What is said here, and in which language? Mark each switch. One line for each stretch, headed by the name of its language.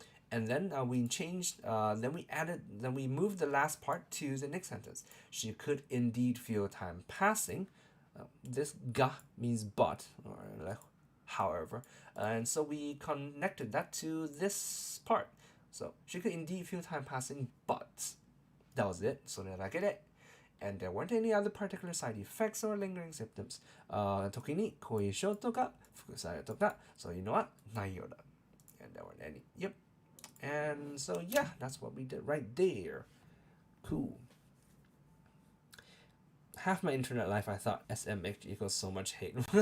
English: And then we changed, then we moved the last part to the next sentence. She could indeed feel time passing. This ga means but, or like, however. And so we connected that to this part. So she could indeed feel time passing, but that was it. So I get it. And there weren't any other particular side effects or lingering symptoms.
Japanese: 時に後遺症とか副作用とかそういうのはないようだ.
English: And there weren't any. Yep. And so, yeah, that's what we did right there. Cool. Half my internet life, I thought SMH equals so much hate.